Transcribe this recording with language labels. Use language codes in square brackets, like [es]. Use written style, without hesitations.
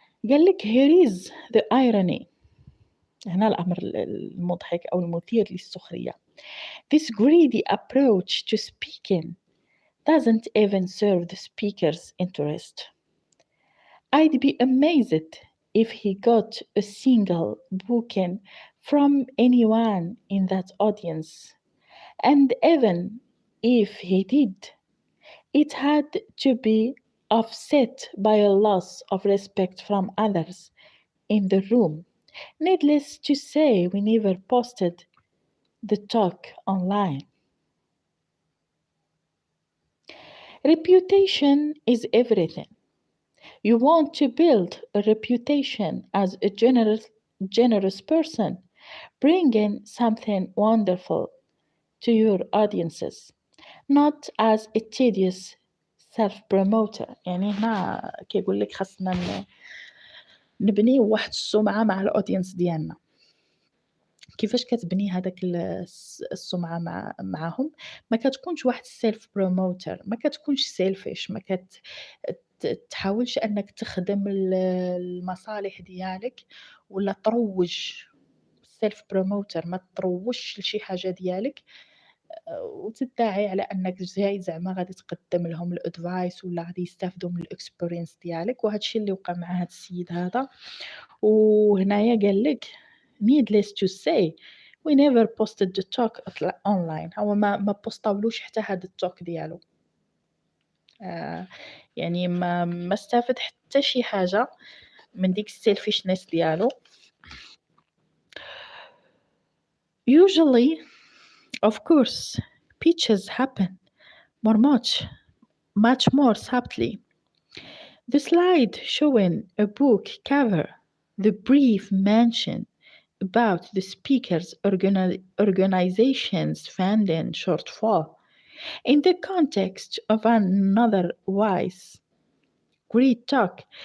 [ar] قال لك [en] here is the irony، [ar] هنا الأمر المضحك أو المثير للسخرية. [en] This greedy approach to speaking doesn't even serve the speaker's interest. I'd be amazed if he got a single booking from anyone in that audience. And even if he did, it had to be offset by a loss of respect from others in the room. Needless to say, we never posted the talk online. Reputation is everything. You want to build a reputation as a generous person, bringing something wonderful to your audiences, not as a tedious self-promoter. [ar] يعني هنا كيقول لك خاصنا نبني واحد السمعة مع الأودينس ديالنا. كيفاش كتبني هذاك السمعة معاهم؟ ما كتكونش واحد السيلف بروموتر، ما كتكونش سيلفيش، ما تحاولش انك تخدم المصالح ديالك ولا تروج. سيلف بروموتر ما تروجش لشي حاجة ديالك وتدعي على انك جاي زعما غادي تقدم لهم الادفايس ولا غادي يستافدوا من الاكسبيرينس ديالك. وهذا الشيء اللي وقع مع هذا السيد هذا. وهنايا قال لك [en] needless to say we never posted the talk online. [ar] هو ما بوستاولوش حتى هذا التوك ديالو. يعني ما استفاد حتى شي حاجة من ديك السيلفيشنس ديالو. [en] Usually, of course, pitches happen much more subtly. The slide showing a book cover, the brief mention about the speaker's organization's funding shortfall in the context of another wise great talk.